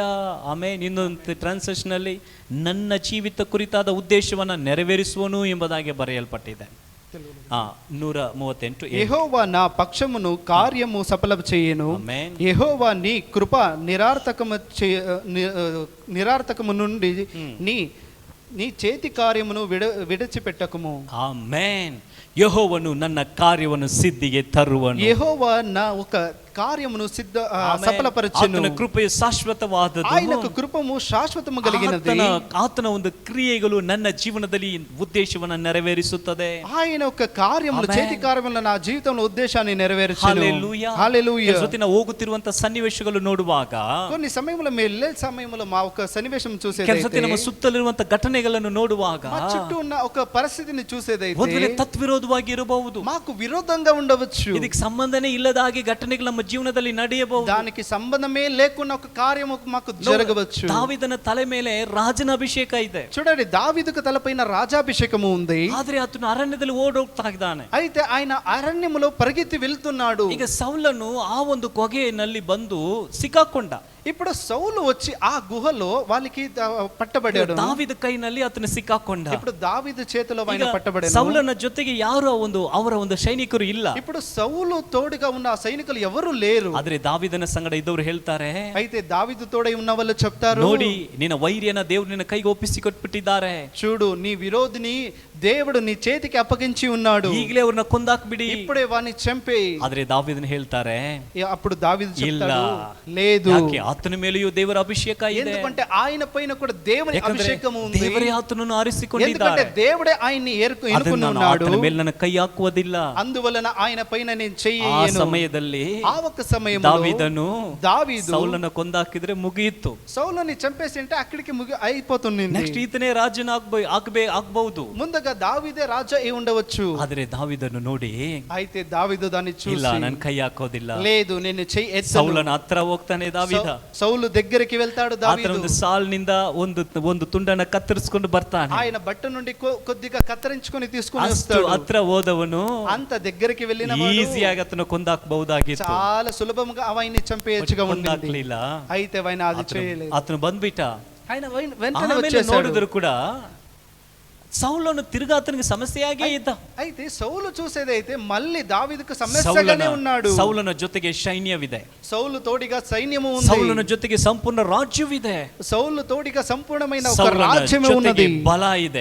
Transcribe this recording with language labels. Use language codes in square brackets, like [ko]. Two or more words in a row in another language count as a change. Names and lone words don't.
[kn] ಆಮೇಲೆ ಇನ್ನೊಂದು ಟ್ರಾನ್ಸ್ಲೇಷನ್ ಅಲ್ಲಿ ನನ್ನ ಜೀವಿತ ಕುರಿತಾದ ಉದ್ದೇಶವನ್ನ ನೆರವೇರಿಸುವನು ಎಂಬುದಾಗಿ ಬರೆಯಲ್ಪಟ್ಟಿದೆ. 138. [te] యెహోవా నా పక్షమును కార్యము సఫలం చేయను. ఆమేన్. యెహోవా నీ కృప నిరార్థకము నుండి నీ చేతి కార్యమును విడిచిపెట్టకము. [kn] ಆಮೆನ್. ಯೆಹೋವನು ನನ್ನ ಕಾರ್ಯವನ್ನು ಸಿದ್ಧಿಗೆ ತರುವನು. [te] యెహోవా నా ఒక కార్యమును సఫలపరచును. [kn] ಆತನ ಕೃಪೆಯು ಶಾಶ್ವತವಾದದ್ದು, [te] ఆయన యొక్క కృపము శాశ్వతము కలిగినది. [kn] ಆತನ ಒಂದು ಕ್ರಿಯೆಗಳು ನನ್ನ ಜೀವನದಲ್ಲಿ ಉದ್ದೇಶವನ್ನ ನೆರವೇರಿಸುತ್ತದೆ. [te] ఆయన యొక్క కార్యములు, చేతి కార్యములు నా జీవితంలో ఉద్దేశాన్ని నెరవేర్చును. హల్లెలూయా. హల్లెలూయా. [kn] ಜೊತೆನ ಹೋಗುತ್ತಿರುವಂತ ಸನ್ನಿವೇಶಗಳು ನೋಡುವಾಗ, [te] కొన్ని సమయంలో వెళ్ళే సమయంలో మా ఒక సన్నివేశం [kn] ಕೆಲಸಕ್ಕೆ ನಮ್ಮ ಸುತ್ತಲಿರುವಂತ ಘಟನೆಗಳನ್ನು ನೋಡುವಾಗ, [te] మా చుట్టూ ఉన్న ఒక పరిస్థితిని చూసేదైతే [kn] ಮೊದಲೇ ತತ್ವಿರೋಧವಾಗಿ ಇರಬಹುದು, [te] మాకు విరోధంగా ఉండవచ్చు, [kn] ಇದಕ್ಕೆ ಸಂಬಂಧನೇ ಇಲ್ಲದಾಗಿ ಘಟನೆಗಳು ನಮ್ಮ ಜೀವನದಲ್ಲಿ ನಡೆಯಬಹುದು, [te] దానికి సంబంధమే లేకుండా ఒక కార్యము మాకు జరగవచ్చు. [kn] దావీದನ ತಲೆ ಮೇಲೆ ರಾಜನ ಅಭಿಷೇಕ ಇದೆ. [te] చూడండి, దావీదుకు తలపైన రాజాభిషేకము ఉంది. [kn] ಆದ್ರೆ ಆತನು ಅರಣ್ಯದಲ್ಲಿ ಓಡೋಗ್ತಾ ಇದ್ದಾನೆ. [te] అయితే ఆయన అరణ్యములో పరిగెత్తి వెళ్తున్నాడు. [kn] ಈಗ ಸೌಲನು ಆ ಒಂದು ಕೊಗೆಯಲ್ಲಿ ಬಂದು ಸಿಕ್ಕಾಕೊಂಡ. [te] ఇప్పుడు సౌలు వచ్చి ఆ గుహలో వాళ్ళకి పట్టబడాడు. [kn] దావీదు ಕೈನಲ್ಲಿ ಆತನು ಸಿಕ್ಕಾಕೊಂಡ. [te] ఇప్పుడు దావీదు చేతిలో ఆయన పట్టబడాడు. [kn] సౌలನ ಜೊತೆಗೆ ಯಾರು ಅವರ ಒಂದು ಸೈನಿಕರು ಇಲ್ಲ. [te] ఇప్పుడు సౌలు తోడుగా ఉన్న ఆ సైనికులు ఎవరు లేరు. [kn] ಆದ್ರೆ దావీದನ ಸಂಗಡ ಇದ್ದವರು ಹೇಳ್ತಾರೆ, [te] అయితే దావీదు తోడై ఉన్న వాళ్ళు చెప్తారు, [kn] ನೋಡಿ ನಿನ್ನ ವೈರಿಯನ್ನ ದೇವರು ನಿನ್ನ ಕೈಗೆ ಒಪ್ಪಿಸಿ ಕೊಟ್ಬಿಟ್ಟಿದ್ದಾರೆ. [te] చూడు, నీ విరోధిని దేవుడు నీ చేతికి అప్పగించి ఉన్నాడు. [kn] ಈಗಲೇ ಅವ್ರನ್ನ ಕೊಂದಾಕ್ಬಿಡಿ, [te] ఇప్పుడే వాని చంపేయి. [kn] ಆದ್ರೆ దావీದನ ಹೇಳ್ತಾರೆ, [te] అప్పుడు దావీదు చెప్తాడు, [kn] ಇಲ್ಲ, [te] లేదు, [kn] ಆತನ ಮೇಲೆಯೂ ದೇವರ ಅಭಿಷೇಕ ಇದೆ. [te] ఎందుకంటే ఆయన పైన కూడా దేవుని అభిషేకము ఉంది. [kn] ದೇವರೇ ಆತನನ್ನು ಆರಿಸಿಕೊಂಡಿದ್ದಾರೆ. [te] ఎందుకంటే దేవుడే ఆయన్ని ఎన్నుకున్నాడు. [kn] ಆತನ ಮೇಲೆ ನನ್ನ ಕೈ ಹಾಕುವುದಿಲ್ಲ. [te] అందువలన ఆయన పైన నేను [kn] ಆ [te] చెయ్యను. [kn] ಸಮಯದಲ್ಲಿ [te] ఆ ఒక్క సమయంలో దావీదు [kn] ಸೌಲನ ಕೊಂದಾಕಿದ್ರೆ ಮುಗಿಯಿತು. [te] సౌలుని చంపేసి అంటే అక్కడికి అయిపోతుంది. [kn] ನೆಕ್ಸ್ಟ್ ಈತನೇ ರಾಜನ ಆಗ್ಬಹುದು. [te] ముందుగా దావీదే రాజా అయి ఉండవచ్చు. [kn] ಆದ್ರೆ దావీದನ್ನು ನೋಡಿ, [te] అయితే దావీదు దాన్ని చూసి, [kn] ಇಲ್ಲ, ನನ್ನ కೈ ಹಾಕೋದಿಲ್ಲ, [te] లేదు, నేను చెయ్యి ఎత్తను. [kn] ಸೌಲನ ಹತ್ರ ಹೋಗ್ತಾನೆ ದಾವೀದ. [te] సౌలు దగ్గరికి వెళ్తాడు దావీదు. [kn] ಒಂದು ಸಾಲ್ನಿಂದ ಒಂದು ತುಂಡನ್ನ ಕತ್ತರಿಸಿಕೊಂಡು ಬರ್ತಾನೆ. [te] ఆయన బట్ట నుండి కొద్దిగా కత్తిరించుకొని తీసుకొని [kn] ಅಷ್ಟು [te] వస్తాడు. [kn] ಹತ್ರ ಹೋದವನು [te] అంత దగ్గరికి వెళ్ళిన [kn] ಈಸಿಯಾಗಿ ಆತನ ಕೊಂದಾಕಬಹುದಾಗಿತ್ತು. [te] చాలా సులభంగా అవన్నీ చంపేయచ్చుగా ఉంది. [kn] ಕೊಂದಾಕ್ಲಿಲ್ಲ. [te] అయితే ఆయన అది చేయలేదు. [kn] ಆತನು ಬಂದ್ಬಿಟ್ಟ. [te] ఆయన వెంటనే [kn] ಆಮೇಲೆ [te] వచ్చేసాడు. [kn] ನೋಡಿದ್ರು ಕೂಡ ಸೌಲನು ತಿರುಗಿ ಆತನಿಗೆ ಸಮಸ್ಯೆಯಾಗೇ ಇದ್ದ. [te] అయితే సౌలు చూసేదైతే మళ్ళీ దావీదుకు సమస్యగానే ఉన్నాడు. [kn] సౌలನ ಜೊತೆಗೆ ಸೈನ್ಯವಿದೆ. [te] సౌలు తోడిగా సైన్యము ఉంది. [kn] సౌలನ ಜೊತೆಗೆ ಸಂಪೂರ್ಣ ರಾಜ್ಯವಿದೆ. [te] సౌలు తోడిగా సంపూర్ణమైన ఒక రాజ్యమే ఉన్నది. [kn] ಬಲ ಇದೆ.